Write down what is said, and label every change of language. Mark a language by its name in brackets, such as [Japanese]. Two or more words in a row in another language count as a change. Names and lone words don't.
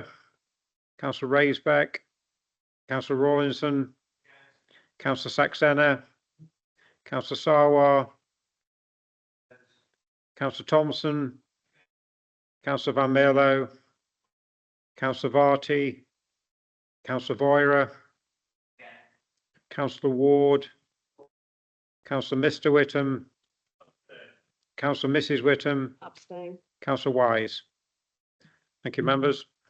[English] Councillor Raisbeck, Councillor Rawlinson, Councillor Saxena, Councillor Sarwar, Councillor Thompson, Councillor Van Mierlo, Councillor Varty, Councillor Voira, Councillor Ward, Councillor Mr. Whittam, Councillor Mrs. Whittam, Abstain. Councillor Wise. Thank you, members.